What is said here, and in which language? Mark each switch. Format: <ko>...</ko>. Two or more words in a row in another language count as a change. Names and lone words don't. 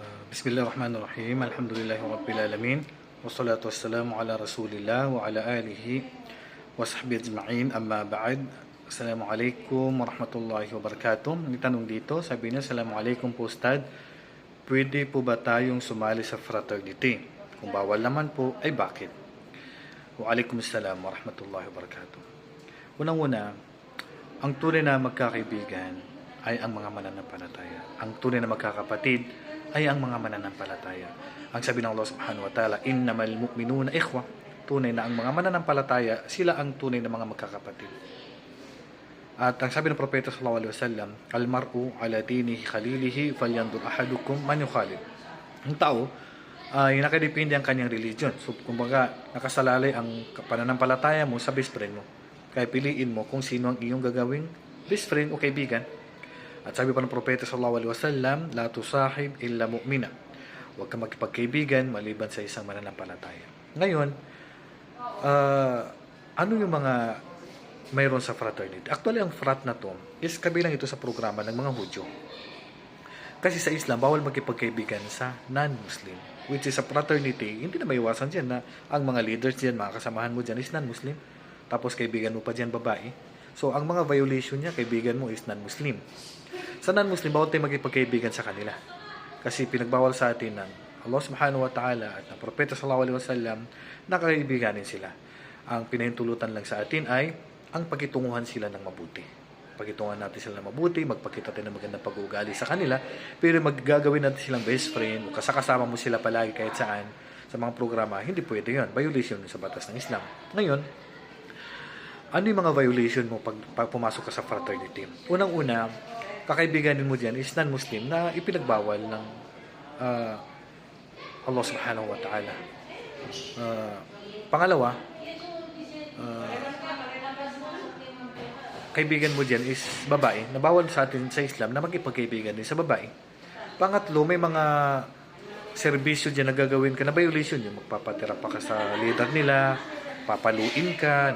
<ar>بسم الله الرحمن الرحيم. الحمد لله رب العالمين. والصلاة والسلام على رسول الله وعلى آله وصحبه أجمعين. أما بعد. السلام عليكم ورحمة الله وبركاته.</ar> <tl>May tanong dito, sabi niya, Assalamualaikum po Ustad. Pwede po ba tayong sumali sa fraternity? Kung bawal naman po, ay bakit?</tl> <ar>وعليكم السلام ورحمة الله وبركاته.</ar> <tl>Unang-una, ang tunay na magkakaibigan ay ang mga mananampalataya. Ang tunay na magkakapatid ay ang mga mananampalataya. Ang sabi ng Allah</tl> <ar>سبحانه وتعالى, إنما المؤمنون إخوة.</ar> <tl>Tunay na ang mga mananampalataya, sila ang tunay na mga magkakapatid. At ang sabi ng Propeta</tl> <ar>صلى الله عليه وسلم, المرء على دينه خليله فلينظر أحدكم من يخالل.</ar> <tl>Ang tao ay nakadepende ang kanyang religion. So, kumbaga, nakasalalay ang pananampalataya mo sa</tl> <en>best friend</en> <tl>mo. Kaya piliin mo kung sino ang iyong gagawing</tl> <en>best friend</en> <tl>o kaibigan. At sabi pa ng Propeta</tl> <ar>صلى الله عليه وسلم, لا تصاحب إلا مؤمنا.</ar> <tl>Huwag kang magkipagkaibigan maliban sa isang mananampalataya. Ngayon, ano yung mga mayroon sa fraternity? Actually, ang frat na to is kabilang ito sa programa ng mga Hudyo. Kasi sa Islam, bawal magkipagkaibigan sa non-Muslim.</tl> <en>Which is</en> <tl>sa fraternity, hindi na maiwasan dyan na ang mga leaders dyan, mga kasamahan mo dyan is non-Muslim. Tapos kaibigan mo pa dyan babae. So, ang mga violation niya, kaibigan mo is non-Muslim. Sa non-Muslim, bawal tayo magkipagkaibigan sa kanila. Kasi pinagbawal sa atin ng Allah</tl> <ar>سبحانه وتعالى</ar> <tl>at ng Propeta</tl> <ar>صلى الله عليه وسلم</ar> <tl>na kaibiganin sila. Ang pinahintulutan lang sa atin ay ang pagkitunguhan sila ng mabuti. Pagkitunguhan natin sila ng mabuti, magpakita tayo ng magandang pag-uugali sa kanila, pero maggagawin natin silang</tl> <en>best friend</en> <tl>o kasama mo sila palagi kahit saan sa mga programa, hindi pwede yun. Violation sa batas ng Islam. Ngayon, ano yung mga violation mo pag pumasok ka sa fraternity? Unang-una, kakaibiganin mo dyan is non-Muslim na ipinagbawal ng Allah</tl> <ar>سبحانه وتعالى.</ar> <tl>Pangalawa, kaibigan mo dyan is babae. Nabawal sa atin sa Islam na magkipagkaibigan din sa babae. Pangatlo, may mga serbisyo dyan na gagawin ka na violation yung magpapatira pa ka sa leader nila, papaluin ka.</tl>